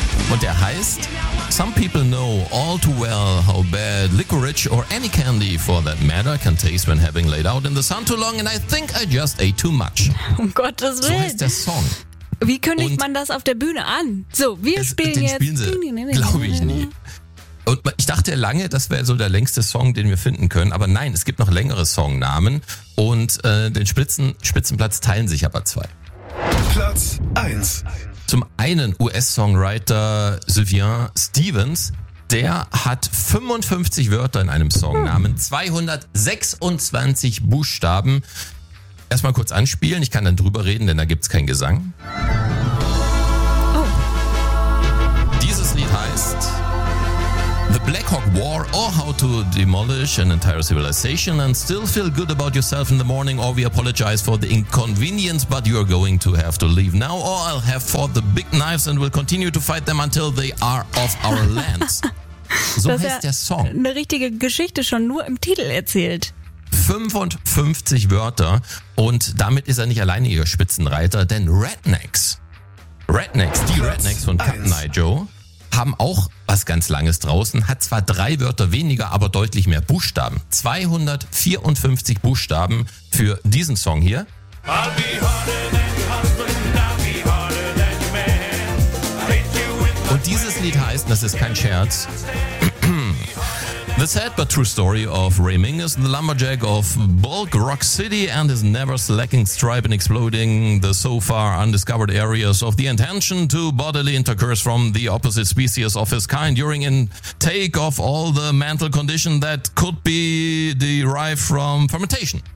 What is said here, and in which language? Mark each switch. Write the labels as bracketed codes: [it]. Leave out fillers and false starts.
[de] Und der heißt [en] Some people know all too well how bad licorice or any candy for that matter can taste when having laid out in the sun too long and I think I just ate too much. [de] Um Gottes Willen. So heißt der Song. Wie kündigt man das auf der Bühne an? So, wir spielen jetzt. Spielen sie, glaube ich nie. Und ich dachte lange, das wäre so der längste Song, den wir finden können. Aber nein, es gibt noch längere Songnamen und den Spitzenplatz teilen sich aber zwei. Platz 1. Zum einen US-Songwriter Sylvian Stevens, der hat 55 Wörter in einem Songnamen, 226 Buchstaben. Erstmal kurz anspielen, ich kann dann drüber reden, denn da gibt's keinen Gesang. Oh. Dieses Lied heißt [en] The Black Hawk War or How to Demolish an Entire Civilization and Still Feel Good About Yourself in the Morning or We Apologize for the Inconvenience but You're Going to Have to Leave Now or I'll Have for the Big Knives and We'll Continue to Fight Them Until They Are Off Our Lands. [de] So das heißt der Song. Eine richtige Geschichte schon nur im Titel erzählt. 55 Wörter und damit ist er nicht alleine ihr Spitzenreiter, denn Rednecks, die Rednecks von Cap'n Eye Joe haben auch was ganz Langes draußen, hat zwar 3 Wörter weniger, aber deutlich mehr Buchstaben. 254 Buchstaben für diesen Song hier. [en] I'll be harder than husband, I'll be harder than man. Hit you with [de] und dieses Lied heißt, das ist kein Scherz, [en] The sad but true story of Ray Mingus, the lumberjack of Bulk Rock City and his never slacking stripe in exploding the so far undiscovered areas of the intention to bodily intercourse from the opposite species of his kind during intake of all the mental condition that could be derived from fermentation.